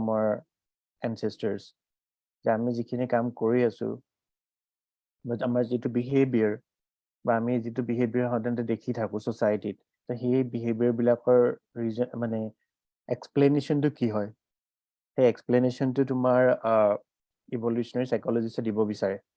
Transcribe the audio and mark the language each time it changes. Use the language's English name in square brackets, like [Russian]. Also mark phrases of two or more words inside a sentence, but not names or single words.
[English] our ancestors [Assamese] যে আমি যিখিনি কাম কৰি আছো but আমাৰ যিটো behavior বা আমি যিটো behavior সাধাৰণতে দেখি থাকো society তো সেই behavior বিলাকৰ reason মানে explanation টো কি হয় সেই explanation টো তোমাৰ [English] evolutionary psychologist [Assamese] দিব বিচাৰে